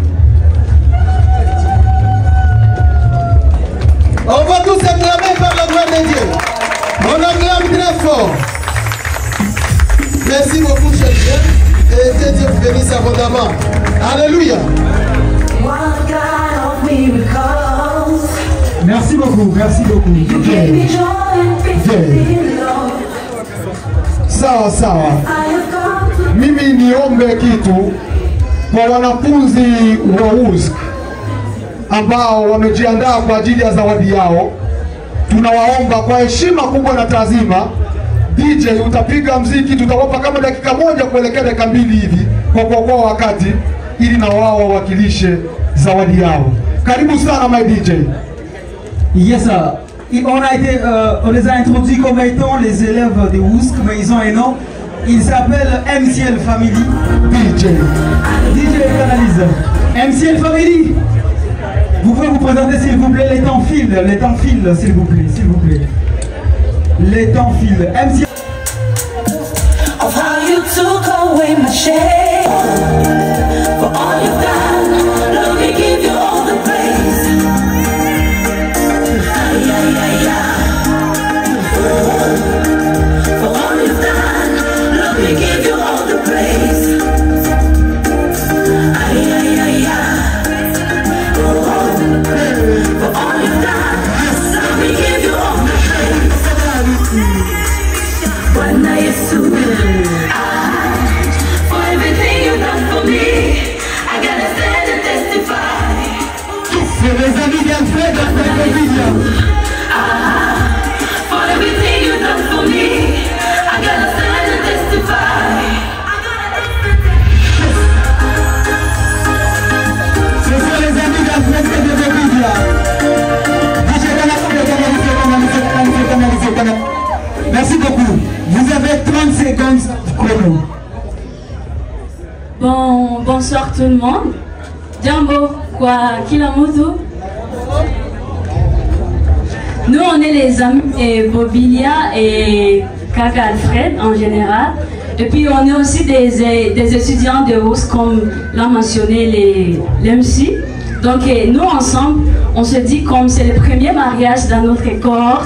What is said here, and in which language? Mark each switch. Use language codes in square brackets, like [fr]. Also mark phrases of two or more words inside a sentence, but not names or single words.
[fr] On va tous acclamer par la gloire de Dieu. On acclame très fort. Merci beaucoup, chers frères. Et que Dieu vous bénisse abondamment. Alléluia. Merci beaucoup, merci beaucoup. [sw] Sawa sawa. Mimi niombe kitu kwa wanafunzi wa USK ambao wamejiandaa kwa ajili ya zawadi yao. Tunawaomba kwa heshima kubwa na taazima, DJ utapiga mziki, tutawapa kama dakika moja kuelekea dakika mbili hivi kwa kuokoa wakati, ili na wao wawakilishe zawadi yao. Karibu sana [en] my DJ. Yes sir. [fr] On les a introduits comme étant les élèves de WUSC, mais ils ont un nom. Ils s'appellent MCL Family. DJ Canalise. MCL Family. Vous pouvez vous présenter s'il vous plaît, les temps filent s'il vous plaît, Les temps filent. MCL. [en] Of how you took away my shame, for all you've done, let me give you all the praise. For all you've done, let me give you all the praise. For all you've done, let me give you all the praise. [sw] Bwana Yesu, [en] for everything you've done for me, I gotta stand and testify. [fr] C'est les amis d'Alfred après le vidéo. [en] For everything you've done for me, I gotta stand and testify. [fr] Ce sont les amis d'Alfred de Bobilia. Merci beaucoup. Vous avez 30 secondes chrono. Bonsoir tout le monde. [sw] Jambo kwa kila mtu. [fr] Nous on est les amis de Bobilia et Kaka Alfred en général. Et puis on est aussi des étudiants de WUSC comme l'a mentionné l'MC. Donc nous ensemble, on se dit comme c'est le premier mariage dans notre cohorte.